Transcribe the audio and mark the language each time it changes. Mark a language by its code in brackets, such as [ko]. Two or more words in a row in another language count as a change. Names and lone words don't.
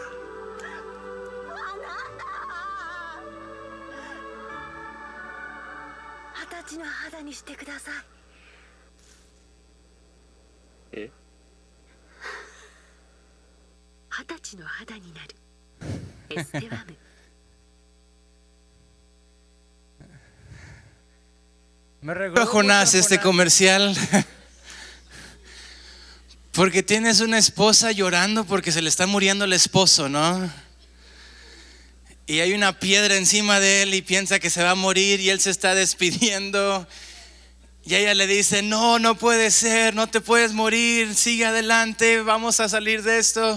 [ja] あなた。20歳の肌にしてください。え 20歳の肌になる。エステワム。 [es] Me recordó Jonás este comercial porque tienes una esposa llorando porque se le está muriendo el esposo, ¿no? Y hay una piedra encima de él y piensa que se va a morir y él se está despidiendo y ella le dice: no, no puede ser, no te puedes morir, sigue adelante, vamos a salir de esto.